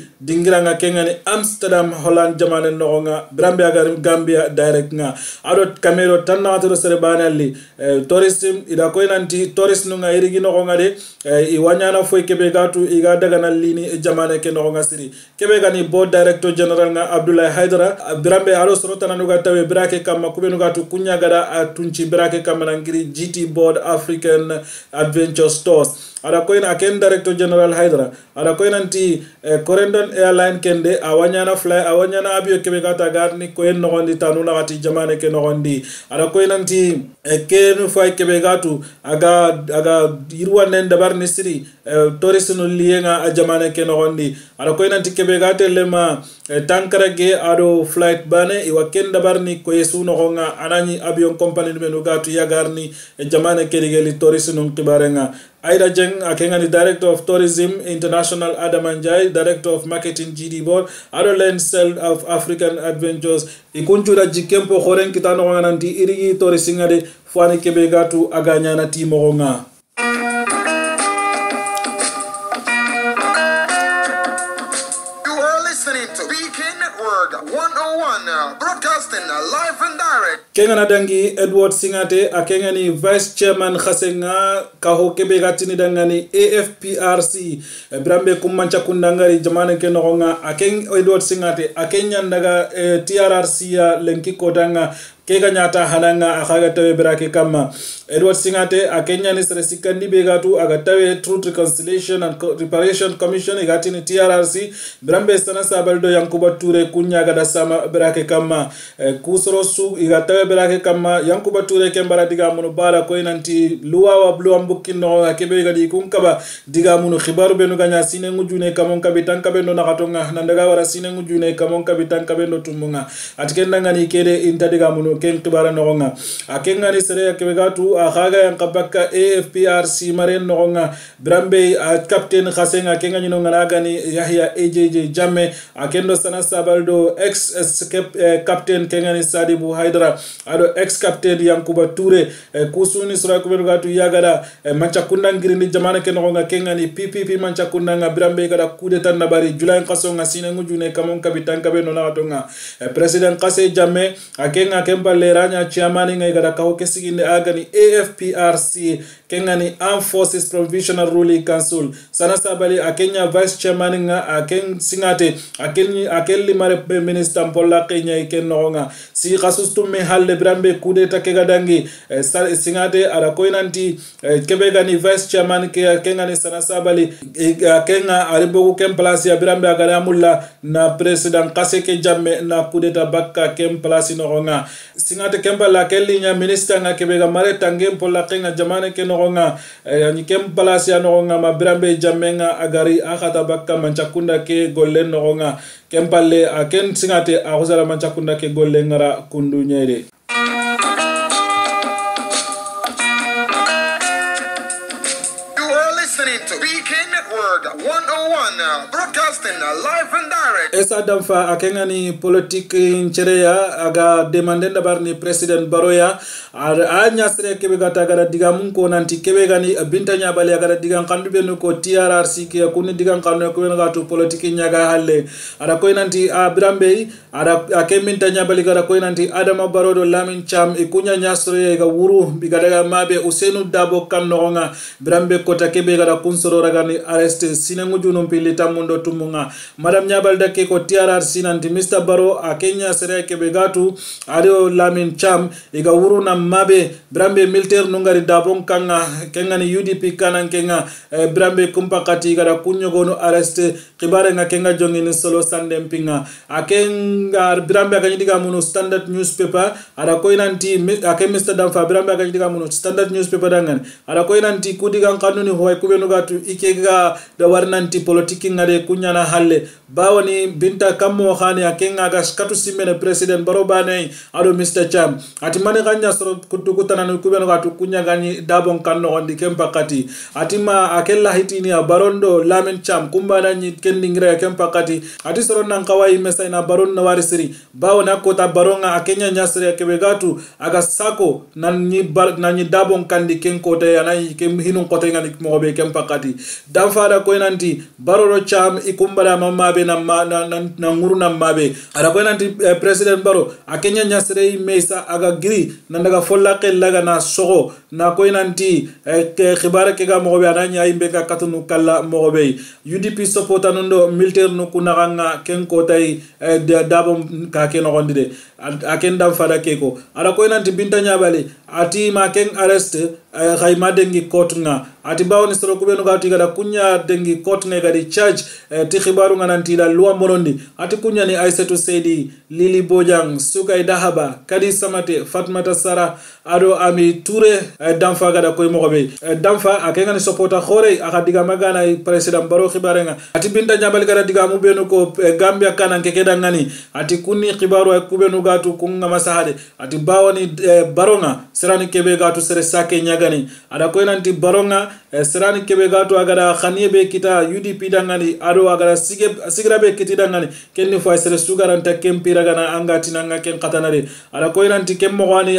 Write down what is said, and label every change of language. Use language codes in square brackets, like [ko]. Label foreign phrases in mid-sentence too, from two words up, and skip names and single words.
[snk] dingiranga kengani Amsterdam Holland jamane nogonga Brambe agari Gambia direct nga adot kamero tanawate do serebanali tourism ila ko nanti tourist nunga irigi no ngade iwanyana foi kebe gatu iga daga na lini jamane ke no ngasiri kebe gani [en] board director general [snk] nga Abdoulaye Haidara Brambe alo sorota nanuga tawe brake kama kubenu gatu kunya gada atunchi brake kama nangiri GT Board African Adventure Stores ara koina ken [en] director general [snk] Haidara ara koina nti Corendon airline kende awanyana fly awanyana abio kebe gata garni ko en no ngondi tanuna gati jamane ke no ngondi ara koina nti ken foi kebe gatu aga irwa nen dabar nisiri tourism lienga a jamane ke no ngondi ara koina nti kebe gate lema tankarage ado flight bane iwa ken dabar ni ko yesu no ngonga anani avion company menu gatu yagarni jamane ke digeli tourism kibarenga Aida Jeng akengani [en] Director of Tourism International [snk] Adam Anjay [en] Director of Marketing [snk] GD Board Adolen Cell of African Adventures ikunjura jikempo khoren kitano wananti irigi tourisingade fwani kebe gatu aganya na timogonga [en] You are listening to BK Network Network 101, broadcasting live and direct. [snk] Kengana dangi Edward Singate akengani [en] Vice Chairman [snk] Khasenga kaho kebe gatini dangani AFPRC Brambe kumancha kundangari jamane kenogonga akeng Edward Singate akenya ndaga TRRC ya lenki kodanga kega nyata hananga akaga tawe berake kama Edward Singate akenya ni sere sikandi begatu agatawe Truth Reconciliation and Reparation Commission igati ni TRRC Brambe sana sabaldo Yankuba Ture kunya gada sama berake kama kusorosu igatawe berake kama Yankuba Ture kembara diga munu bara ko inanti luwa wa blue ambukino akebe gadi kunkaba diga munu khibaru benu ganya sine ngujune kamon kabitan kabendo nakatonga nandaga wara sine ngujune kamon kabitan kabendo tumunga atikenda ngani kede inta diga munu ken tubara nogonga akenga ni sere akebegatu akhaga yankabaka AFPRC maren nogonga Brambe captain Khasenga kenga nyino nganaga ni Yahya AJJ Jamme akendo sana sabaldo [en] ex captain [snk] kenga ni Sadibu Haidara ado [en] ex captain [snk] Yankuba Ture kusuni sura kubegatu yagada manchakunda ngirindi jamana kenogonga kenga ni PPP manchakunda nga Brambe gada kudeta nabari Julai Kasonga sine ngujune kamon kabitan kabeno nakatonga President Kase Jamme akenga kemba leranya chairman ngai gada kaho kesiginde agani AFPRC kengani Armed Forces Provisional Ruling Council sana sabali akenya [en] vice chairman [snk] nga aken Singate akelli mare minister Mpola Kenya ikenonga si khasustume halle Brambe kudeta kegadangi Singate ara koinanti kebegani [en] vice chairman [snk] kengani sana sabali kenga aribogu kemplace ya Brambe agara mulla na president Kaseke Jamme na kudeta bakka kemplace nogonga Singate kembala kellinya minister nga kebega mare tangem Mpola Kenya jamane kenogonga ni kemplace ya nogonga ma Brambe Jammenga agari akhata bakka manchakunda ke gollen nogonga kempalle aken Singate akhuzala manchakunda ke golle ngara kundu nyere [en] Broadcasting live and direct. [snk] Esa damfa akengani politique nchereya aga demande ndabarni president Baroya anya sere kebega tagara diga munko nanti kebegani binta nyabali aga diga kandu benu ko TRRC ke kuni diga kandu ko benu gatu politique nyaga halle ara ko nanti Brambe ara akeminta nyabali gara ko nanti Adama Barodo Lamin Cham ikunya nyasre ga wuru bigadaga mabe Usenu Dabo kannonga Brambe kota kebega da kunsoro ragani arrest sinengu junum pilita mundo tumunga madam nyabalda ke ko TRRC nanti Mr Baro akenya sere kebegatu adio Lamin Cham iga wuru na mabe Brambe militaire nungari dabon kanga kenga ni UDP kanan kenga Brambe kumpakati gara kunyogono arrest kibare nga kenga jongi ni solo sande mpinga akenga Brambe akanyidiga munu Standard Newspaper ara koinanti Mr Damfa Brambe akanyidiga munu Standard Newspaper dangan ara koinanti kudiga kanuni hoy kubenu gatu ikega da warnanti politiki ngade kunyana halle bawani binta kammo khani akenga ga skatu simene president Barobane ado Mr Cham atimane kanya soro kutukutana no kubenu gatu kunya gani dabon kanno ondi kempakati atima akella hitini ya Barondo Lamin Cham kumbana nyi kendingira kempakati ati soro nan kawai mesa na Baron na warisiri bawona kota Baronga akenya nyasri akebegatu aga sako nanyi dabon kandi kenko te anai kem hinun kote ngani mobe kempakati damfada koinanti Baroro Cham ikumbara mamabe na nguru na mabe ara koinanti president Baro akenya nyasre mesa aga giri nandaga follake laga na sogo na koinanti khibara ke ga mobe ananya imbe ka katunu kala mobe UDP supporta nondo militaire no kunanga kenko tay dabom ka ke no gondide akenda fada keko ara koinanti binta nyabale ati ma ken arrest khayma dengi kotnga ati bawni soro kubenu gati gada kunya dengi kotnga gadi charge ti khibaru ngananti la luwa morondi ati kunya ni Aissatou Seydi Lili Bojang Sukay Dahaba Kadi Samate Fatmata Sara ado Ami Touré damfa gada koy mogobe damfa akenga ni supporta khore akadiga magana president Baro khibarenga ati binta nyabali gada diga mu benu ko Gambia kana kekeda ngani ati kuni khibaru kubenu gatu kunga masahade ati bawani Baronga serani kebe gatu sere sake nyagani ada koy nanti Baronga serani kebe gatu agada khaniebe kita UDP dangani ado agada sigrabe kiti dangani kenni fo sere sugaranta kempira gana angati nanga ken katanare ada koy nanti